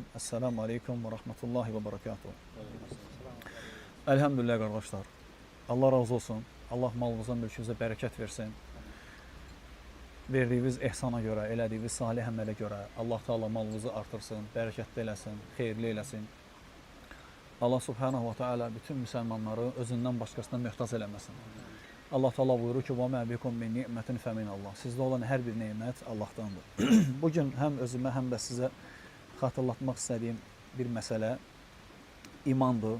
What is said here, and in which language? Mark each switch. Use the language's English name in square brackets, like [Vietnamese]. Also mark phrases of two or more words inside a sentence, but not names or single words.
[Arabic] السلام عليكم ورحمة الله وبركاته. [Turkish] Elhamdülillah kardeşler. Allah razı olsun. Allah malınıza, mülkünüze bereket versin. Verdiğiniz ihsana göre, [Azerbaijani] elədiyiniz salih əmələ [Turkish] göre Allah Teala malınızı artırsın, [Azerbaijani] bereketli eləsin, xeyirli eləsin. Allah [Arabic] سبحانه وتعالى [Azerbaijani] bütün müsəlmanları özündən başqasına möhtac eləməsin. Allah Teala buyurur ki: [Arabic] "وما بكم من نعمة فمن الله." [Azerbaijani] Sizdə olan hər bir nemət Allahdandır. Bugün həm özümə, həm də sizə xatırlatmaq istədiyim bir məsələ imandır.